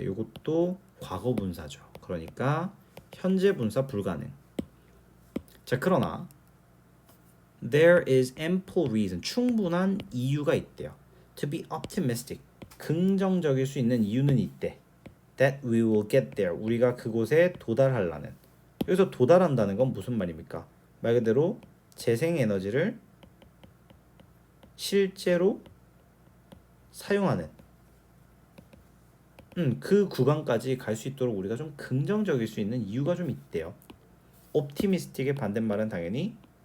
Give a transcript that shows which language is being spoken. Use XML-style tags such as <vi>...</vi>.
<ko>이것도 과거 분사죠. 그러니까 현재 분사 불가능. 자, 그러나</ko> <en>there is ample reason</en> <ko>충분한 이유가 있대요.</ko> <en>To be optimistic</en> <ko>긍정적일 수 있는 이유는 있대.</ko> <en>That we will get there</en> <ko>우리가 그곳에 도달하려는. 여기서 도달한다는 건 무슨 말입니까? 말 그대로 재생 에너지를 실제로 사용하는 그 구간까지 갈 수 있도록 우리가 좀 긍정적일 수 있는 이유가 좀 있대요. optimistic의 반대말은 당연히</ko>